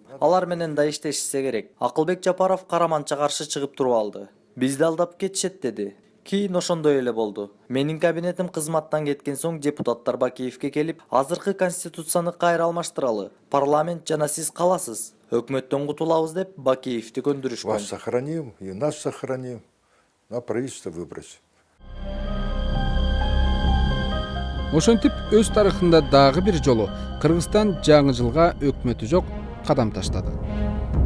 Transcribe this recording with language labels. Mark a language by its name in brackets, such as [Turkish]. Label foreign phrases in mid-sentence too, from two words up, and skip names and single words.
[Kyrgyz] Алар менен да иштешсе керек. Акылбек Жапаров Караманча каршы чыгып туруп алды. Бизди алдап кетишет деди. Кийин ошондой эле болду. Менин кабинетим кызматтан кеткен соң депутаттар Бакиевке келип, азыркы конституцияны кайра алмаштыралы. Парламент жана сиз каласыз. Өкмөттөн кутулабыз деп Бакиевти көндүрүшкөн. [Russian] Вас сохраним, и нас сохраним, а правительство выбросим. [Kyrgyz] Ошентип өз тарыхында дагы бир жолу Кыргызстан жаңы жылга өкмөтү жок кадам таштады.